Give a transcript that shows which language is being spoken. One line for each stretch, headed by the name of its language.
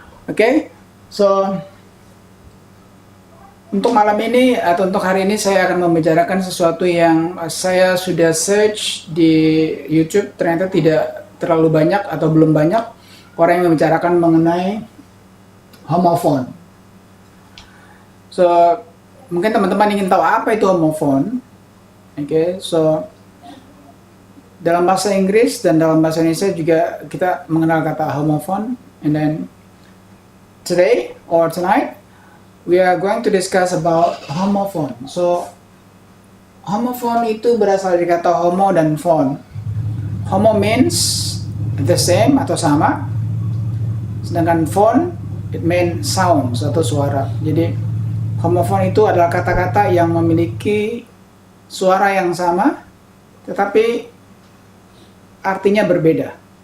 Indonesian: Okay, so untuk malam ini atau untuk hari ini saya akan membicarakan sesuatu yang saya sudah search di YouTube, ternyata tidak terlalu banyak atau belum banyak orang yang membicarakan mengenai homophone. So mungkin teman-teman ingin tahu apa itu homophone. Oke, so dalam bahasa Inggris dan dalam bahasa Indonesia juga kita mengenal kata homophone.
English: And then today or tonight we are going to discuss about homophone.
Indonesian: So, homophone itu berasal dari kata homo dan phone.
English: Homo means the same
Indonesian: atau sama. Sedangkan
English: phone, it means sound
Indonesian: atau suara. Jadi, homophone itu adalah kata-kata yang memiliki suara yang sama, tetapi artinya berbeda.